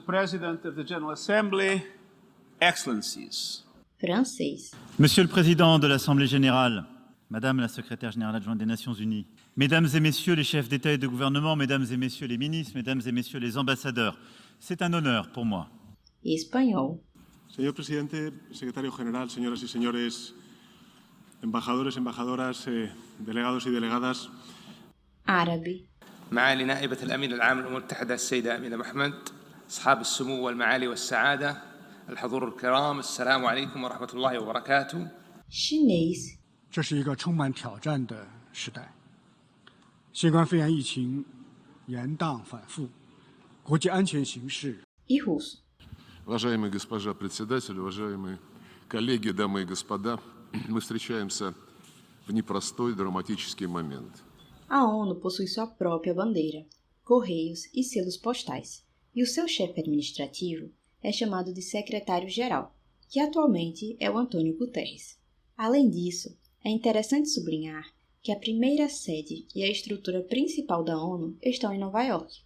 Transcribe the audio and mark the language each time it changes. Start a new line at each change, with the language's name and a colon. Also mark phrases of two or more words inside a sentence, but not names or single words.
English: President of the General Assembly, Excellencies.
Portuguese: francês,
French: Monsieur le Président de l'Assemblée générale, Madame la Secrétaire générale adjointe des Nations Unies, Mesdames et Messieurs les chefs d'État et de gouvernement, Mesdames et Messieurs les ministres, Mesdames et Messieurs les ambassadeurs, c'est un honneur pour moi.
Portuguese: e espanhol.
Spanish: Señor presidente, secretario general, señoras y señores, embajadores, embajadoras, delegados y delegadas.
Portuguese: Árabe,
Arabic: معالي نائبة الأمين العام للأمم المتحدة السيدة أمينة محمد، أصحاب السمو والمعالي والسعادة، الحضور الكرام، السلام عليكم ورحمة الله وبركاته.
Portuguese: chinês,
Chinese: 这是一个充满挑战的时代，新冠肺炎疫情延宕反复，国际安全形势
Portuguese: e russo.
Russian: Уважаемая госпожа председатель, уважаемые коллеги, дамы и господа, мы встречаемся в непростой драматический момент.
Portuguese: A ONU possui sua própria bandeira, correios e selos postais, e o seu chefe administrativo é chamado de secretário-geral, que atualmente é o Antônio Guterres. Além disso, é interessante sublinhar que a primeira sede e a estrutura principal da ONU estão em Nova York.